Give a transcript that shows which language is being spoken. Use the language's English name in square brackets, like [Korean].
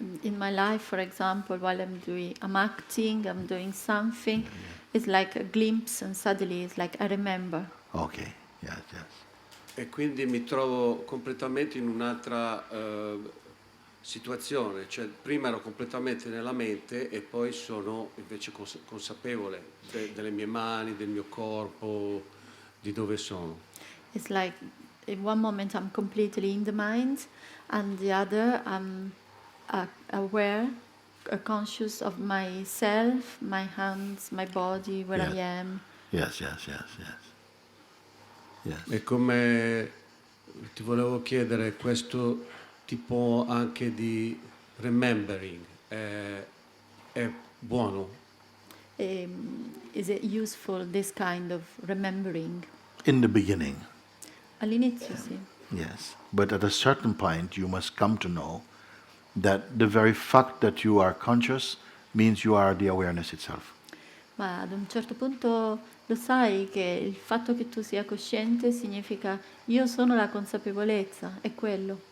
[English] In my life, for example, while I'm acting, I'm doing something, it's like a glimpse and suddenly it's like I remember. Okay. Yes, yes. [Italian] E quindi mi trovo completamente in un'altra situazione, cioè prima ero completamente nella mente e poi sono invece consapevole delle mie mani, del mio corpo, di dove sono. [English] It's like in one moment I'm completely in the mind, and the other I'm aware, conscious of myself, my hands, my body, where I am. Yes, yes, yes, yes. Yes. [Italian] E come ti volevo chiedere, questo tipo anche di remembering è buono? [English] Is it useful, this kind of remembering? In the beginning, [Italian] All'inizio sì, [English] yes. But at a certain point, you must come to know that the very fact that you are conscious means you are the awareness itself. [Italian] ma ad un certo punto lo sai che il fatto che tu sia cosciente significa io sono la consapevolezza, è quello,